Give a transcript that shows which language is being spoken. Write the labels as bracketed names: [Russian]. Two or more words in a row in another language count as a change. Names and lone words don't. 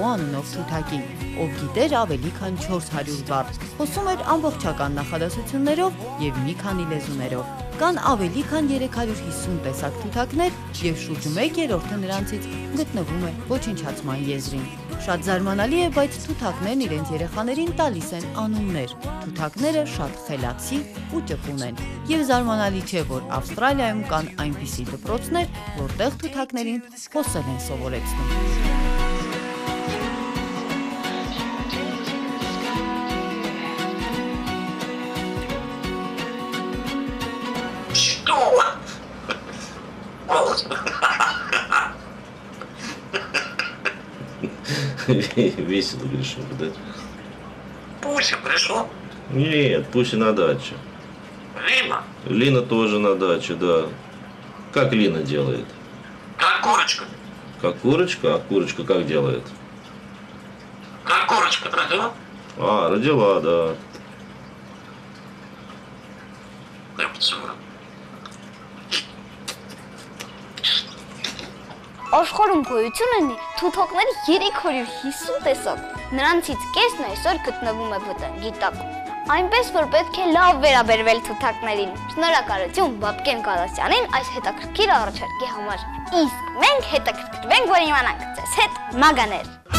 [Armenian] անունով թութակին, ով գիտեր ավելի քան 400 բառ, խոսում էր ամբողջական նախադասություններով եւ մի քանի լեզուներով։ Կան ավելի քան 350 տեսակ թութակներ եւ շուրջ 1/3-ը նրանցից գտնվում է ոչնչացման եզրին։ Շատ զարմանալի է, բայց թութակներն իրենց երեխաներին տալիս են անուններ։ Թութակները շատ խելացի ու ճկուն են։ Եվ զարմանալի չէ, որ Ավստրալիայում կան այնպիսի դպրոցներ, որտեղ թութակներին խոսել են սովորեցնում։ [Russian] Что? Весело решил, да? Пуся пришел? Нет, Пуся на даче. Лина? Лина тоже на даче, да. Как Лина делает? Как курочка? Как курочка? А курочка как делает? Как курочка родила? А, родила, да. Я поцелую. [Armenian] Աշխարհում գոյություն ունի թութակների 350 տեսակ։ Նրանցից կեսն այսօր գտնվում է վտանգի տակ։ Այնպես որ պետք է լավ վերաբերվել թութակներին։ Շնորհակալություն Բաբկեն Գալասյանին այս հետաքրքիր առաջարկի համար։ Իսկ մենք հետաքրքրվենք, որ իմանանք ձեզ հետ մագաներ։